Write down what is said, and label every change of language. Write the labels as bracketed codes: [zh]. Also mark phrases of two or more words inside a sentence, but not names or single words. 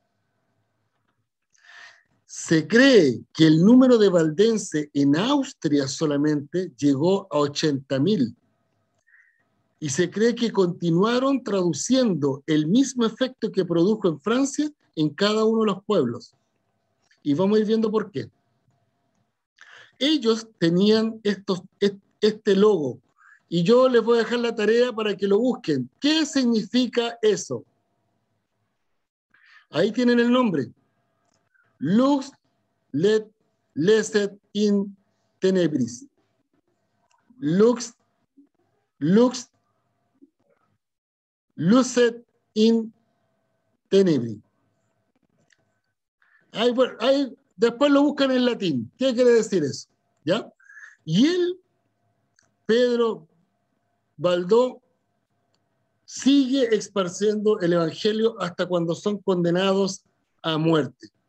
[es] Se cree que el número de valdenses en Austria solamente llegó a 80.000 y se cree que continuaron traduciendo el mismo efecto que produjo en Francia en cada uno de los pueblos. Y vamos a ir viendo por qué. Ellos tenían este logo y yo les voy a dejar la tarea para que lo busquen. ¿Qué significa eso? Ahí tienen el nombre. [la] Lux lecet in tenebris. Lux lucet in tenebris. [es] Ahí después lo buscan en latín. ¿Qué quiere decir eso? ¿Ya? Y él, Pedro Baldó, sigue esparciendo el evangelio hasta cuando son condenados a muerte.